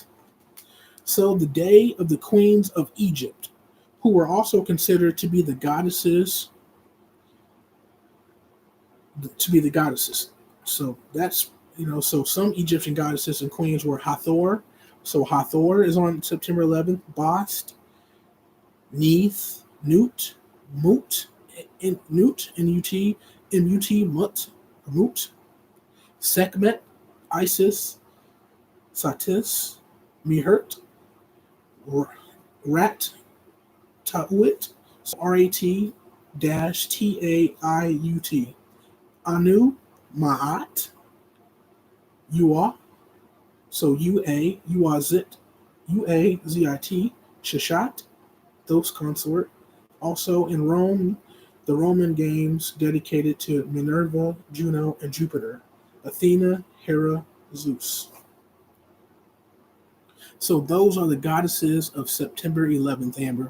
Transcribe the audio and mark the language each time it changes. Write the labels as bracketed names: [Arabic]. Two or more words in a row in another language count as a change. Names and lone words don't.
[English] So the day of the queens of Egypt, who were also considered to be the goddesses. So that's, so some Egyptian goddesses and queens were Hathor. So Hathor is on September 11th. Bast, Neith, Nut, Mut, Nut, N-U-T, M-U-T, Mut, Sekhmet, Isis, Satis, Mihert, Rat, Ta'ut, R-A-T dash T-A-I-U-T, Anu, Ma'at, Ua, so U-A, Uazit, U-A-Z-I-T, Shashat, those consort. Also in Rome, the Roman games dedicated to Minerva, Juno, and Jupiter, Athena, Hera, Zeus. So those are the goddesses of September 11th, Amber.